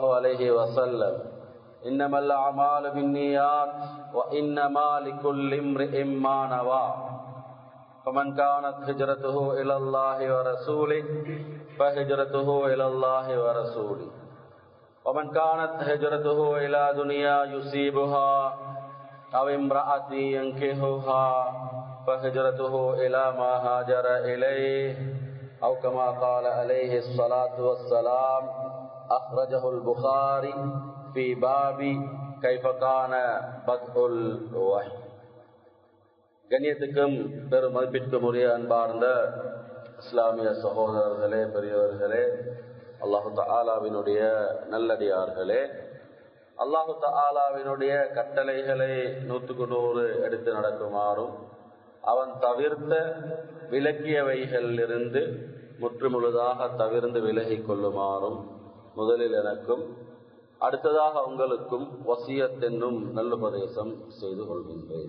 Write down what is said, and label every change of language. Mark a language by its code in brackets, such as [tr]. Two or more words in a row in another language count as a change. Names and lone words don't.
[ar] عليه وسلم إنما الأعمال بالنيات وإنما لكل امرئ ما نوى فمن كانت هجرته إلى الله ورسوله فهجرته إلى الله ورسوله ومن كانت هجرته إلى دنيا يصيبها أو امرأة ينكحها فهجرته إلى ما هاجر إليه أو كما قال عليه الصلاة والسلام. أخرجه البخاري في باب كيف كان بدء الوحي. [ta] கண்ணியத்துக்கும் பெரும் மதிப்பிற்கும் உரிய அன்பார்ந்த இஸ்லாமிய சகோதரர்களே, பெரியவர்களே, அல்லாஹு தஆலாவினுடைய நல்லடியார்களே, அல்லாஹு தஆலாவினுடைய கட்டளைகளை 100% எடுத்து நடக்குமாறும் அவன் தவிர்த்த விலக்கியவைகளிலிருந்து முற்றுமுழுதாக தவிர்ந்து விலகிக் கொள்ளுமாறும் முதலில் எனக்கும் அடுத்ததாக உங்களுக்கும் வசியத் என்னும் நல்லுபதேசம் செய்து கொள்கின்றேன்.